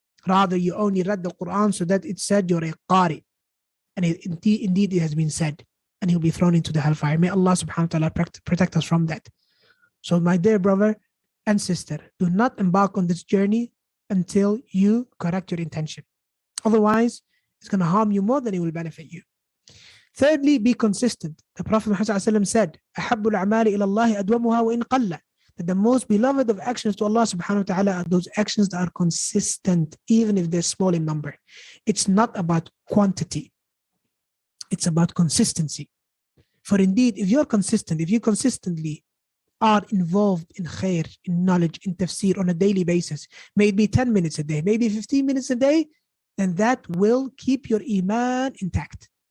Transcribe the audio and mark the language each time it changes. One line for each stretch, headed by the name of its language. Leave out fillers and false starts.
English: Rather, you only read the Quran so that it said you're a qari. And indeed it has been said. And he'll be thrown into the hellfire. May Allah subhanahu wa ta'ala protect us from that. So my dear brother and sister, do not embark on this journey until you correct your intention. Otherwise, it's going to harm you more than it will benefit you. Thirdly, be consistent. The Prophet Muhammad said,
Arabic: أَحَبُّ الْأَعْمَالِ إِلَى اللَّهِ أَدْوَمُهَا وَإِنْ قَلَّ.
English: That the most beloved of actions to Allah subhanahu wa ta'ala are those actions that are consistent, even if they're small in number. It's not about quantity. It's about consistency. For indeed, if you consistently are involved in khair, in knowledge, in tafsir on a daily basis, maybe 10 minutes a day, maybe 15 minutes a day, then that will keep your iman intact.